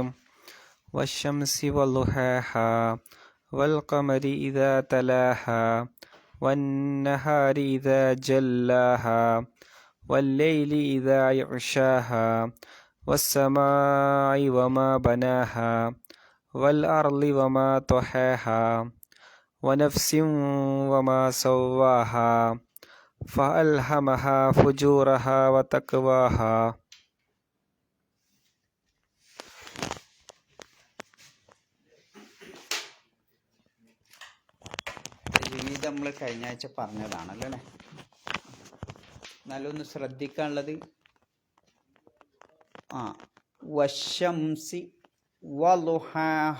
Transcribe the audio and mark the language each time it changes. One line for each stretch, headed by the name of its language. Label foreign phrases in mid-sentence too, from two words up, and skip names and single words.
Arabic: والشمس وضحاها والقمر إذا تلاها والنهار إذا جلاها والليل إذا يغشاها والسماء وما بناها والأرض وما طحاها ونفس وما سواها فألهمها فجورها وتقواها.
Malayalam: ഇത് നമ്മൾ കഴിഞ്ഞ ആഴ്ച പറഞ്ഞതാണല്ലോ അല്ലേ. എന്നാലൊന്ന് ശ്രദ്ധിക്കാനുള്ളത്
Arabic: والشمس وضحاها.